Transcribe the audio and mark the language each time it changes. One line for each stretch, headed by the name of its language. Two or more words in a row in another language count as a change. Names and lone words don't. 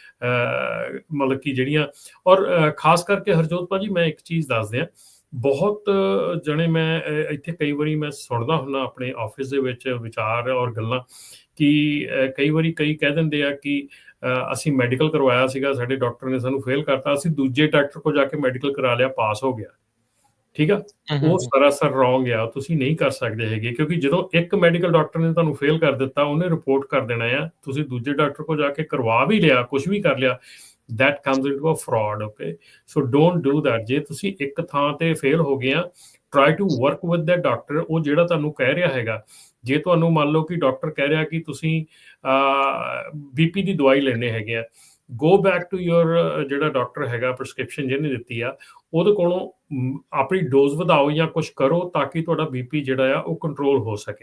Punjabi: ਮਤਲਬ ਕਿ ਜਿਹੜੀਆਂ, ਔਰ ਖਾਸ ਕਰਕੇ ਹਰਜੋਤ ਭਾਜੀ ਮੈਂ ਇੱਕ ਚੀਜ਼ ਦੱਸ ਦਿਆਂ, ਬਹੁਤ ਜਣੇ ਮੈਂ ਇੱਥੇ ਕਈ ਵਾਰੀ ਮੈਂ ਸੁਣਦਾ ਹੁੰਦਾ ਆਪਣੇ ਆਫਿਸ ਦੇ ਵਿੱਚ ਵਿਚਾਰ ਔਰ ਗੱਲਾਂ ਕਿ ਕਈ ਵਾਰੀ ਕਈ ਕਹਿ ਦਿੰਦੇ ਆ ਕਿ ਅਸੀਂ ਮੈਡੀਕਲ ਕਰਵਾਇਆ ਸੀਗਾ, ਸਾਡੇ ਡਾਕਟਰ ਨੇ ਸਾਨੂੰ ਫੇਲ ਕਰਤਾ, ਅਸੀਂ ਦੂਜੇ ਡਾਕਟਰ ਕੋਲ ਜਾ ਕੇ ਮੈਡੀਕਲ ਕਰਾ ਲਿਆ, ਪਾਸ ਹੋ ਗਿਆ। ਠੀਕ ਆ, ਉਹ ਸਰਾਸਰ ਰੋਂਗ ਆ, ਤੁਸੀਂ ਨਹੀਂ ਕਰ ਸਕਦੇ ਹੈਗੇ, ਕਿਉਂਕਿ ਜਦੋਂ ਇੱਕ ਮੈਡੀਕਲ ਡਾਕਟਰ ਨੇ ਤੁਹਾਨੂੰ ਫੇਲ ਕਰ ਦਿੱਤਾ, ਉਹਨੇ ਰਿਪੋਰਟ ਕਰ ਦੇਣਾ ਆ, ਤੁਸੀਂ ਦੂਜੇ ਡਾਕਟਰ ਕੋਲ ਜਾ ਕੇ ਕਰਵਾ ਵੀ ਲਿਆ, ਕੁਝ ਵੀ ਕਰ ਲਿਆ,
English: that comes into a fraud, okay? So don't do that।
Punjabi: ਜੇ ਤੁਸੀਂ ਇੱਕ ਥਾਂ ਤੇ ਫੇਲ ਹੋ ਗਏ ਆ,
English: try to work with that doctor,
Punjabi: ਉਹ ਜਿਹੜਾ ਤੁਹਾਨੂੰ ਕਹਿ ਰਿਹਾ ਹੈਗਾ। ਜੇ ਤੁਹਾਨੂੰ ਮੰਨ ਲਓ ਕਿ ਡਾਕਟਰ ਕਹਿ ਰਿਹਾ ਕਿ ਤੁਸੀਂ BP ਦੀ ਦਵਾਈ ਲੈਣੇ ਹੈਗੇ ਆ,
English: go back to your
Punjabi: ਜਿਹੜਾ ਡਾਕਟਰ ਹੈਗਾ, ਪ੍ਰਿਸਕ੍ਰਿਪਸ਼ਨ ਜਿਹਨੇ ਦਿੱਤੀ ਆ, ਉਹਦੇ ਕੋਲੋਂ ਆਪਣੀ ਡੋਜ਼ ਵਧਾਓ ਜਾਂ ਕੁਝ ਕਰੋ ਤਾਂ ਕਿ ਤੁਹਾਡਾ BP ਜਿਹੜਾ ਆ ਉਹ ਕੰਟਰੋਲ ਹੋ ਸਕੇ।